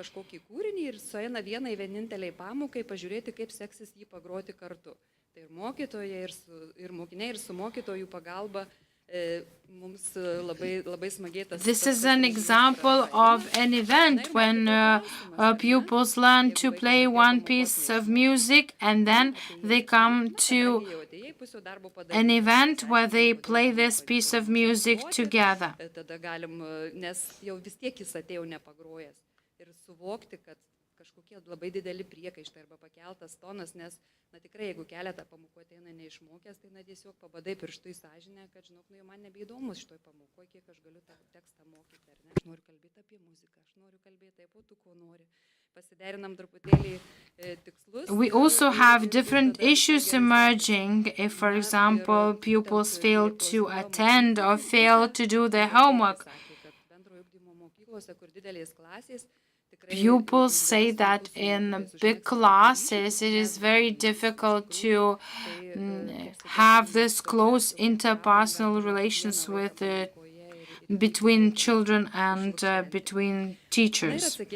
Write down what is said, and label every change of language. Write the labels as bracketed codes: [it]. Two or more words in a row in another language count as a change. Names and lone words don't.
[en] This is an example of an event when pupils learn to play one piece of music and then they come to an event where they play this piece of music together. [lt] Kažkokie labai dideli priekaištai arba pakeltas tonas, nes, tikrai, jeigu keletą pamokų ateina neišmokęs, tai, tiesiog pabadai pirštų į sąžinę, kad, žinok, jau man nebeįdomus šitoj pamokoje, kiek aš galiu tą tekstą mokyti, ar ne? Aš noriu kalbėti apie muziką, aš noriu kalbėti apie tu, ko nori. Pasiderinam truputėlį tikslus. [en] We also have different issues emerging if, for example, pupils fail to attend or fail to do their homework. Pupils say that in big classes it is very difficult to have this close interpersonal relations with between children and between teachers.